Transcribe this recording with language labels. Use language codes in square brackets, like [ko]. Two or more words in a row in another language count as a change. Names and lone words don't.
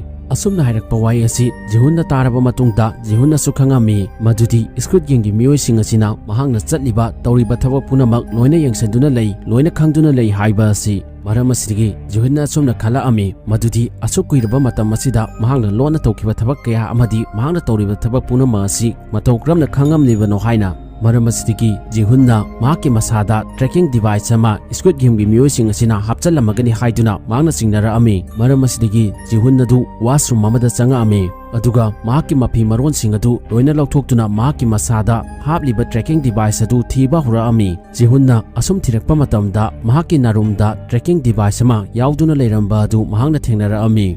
[mni] Asumna hairakpa wai asi jihunna taraba matungda jihunna sukhangami madudi Squid Game gi miyoi sing asina mahangna chatliba tawriba thabak punamak loina yengsanduna lei loina khangduna lei haiba asi. Maram asidagi jihunna asumna khala ami madudi asukuiraba matam asida mahangna lona tawkiba thabak kaya amadi mahangna tawriba thabak punamak asi matawkramna khangamnibano haina. Maram asidagi jihunna mahaki masada [en] tracking device [mni] ama Squid Game gi miyoi sing asina hapchalamagani haiduna mahangna singnara ami. Maram asidagi jihunna du washroom amada changa ami. Aduga mahaki mapi maron sing adu loina lauthokduna mahaki masada hapliba [en] tracking device [mni] adu thiba hura ami. Jihunna asum thirakpa matamda mahaki narumda [en] tracking device [mni] ama yauduna leiramba adu mahangna thengnara ami.